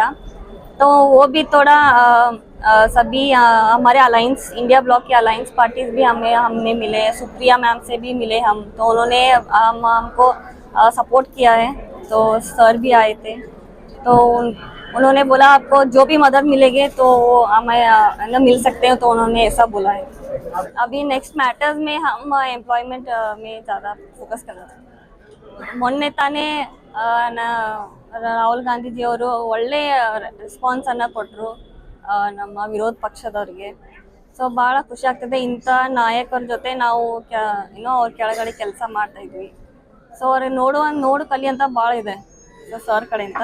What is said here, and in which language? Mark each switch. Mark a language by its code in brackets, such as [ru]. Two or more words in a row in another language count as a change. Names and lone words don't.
[hi] तो वो भी थोड़ा सभी हमारे अलायंस, इंडिया ब्लॉक के [en] alliance parties [hi] भी हमने मिले, सुप्रिया मैम से भी मिले हम, तो उन्होंने हमको सपोर्ट किया है। तो सर भी आए थे, तो उन्होंने बोला आपको जो भी मदद मिलेगी तो हमें मिल सकते हैं, तो उन्होंने ऐसा बोला है। अभी [en] next matters [hi] में हम एम्प्लॉयमेंट में ज़्यादा फोकस कर रहे हैं। [kn] ಮೊನ್ನೆ ತಾನೇ ರಾಹುಲ್ ಗಾಂಧೀಜಿಯವರು ಒಳ್ಳೆ ರೆಸ್ಪಾನ್ಸನ್ನು ಕೊಟ್ಟರು ನಮ್ಮ ವಿರೋಧ ಪಕ್ಷದವ್ರಿಗೆ। ಸೊ ಭಾಳ ಖುಷಿ ಆಗ್ತದೆ, ಇಂಥ ನಾಯಕರ ಜೊತೆ ನಾವು ಅವ್ರ ಕೆಳಗಡೆ ಕೆಲಸ ಮಾಡ್ತಾ ಇದ್ವಿ। ಸೊ ಅವ್ರಿಗೆ ನೋಡು ಕಲಿ ಅಂತ ಭಾಳ ಇದೆ ಸರ್ ಕಡೆಯಿಂದ।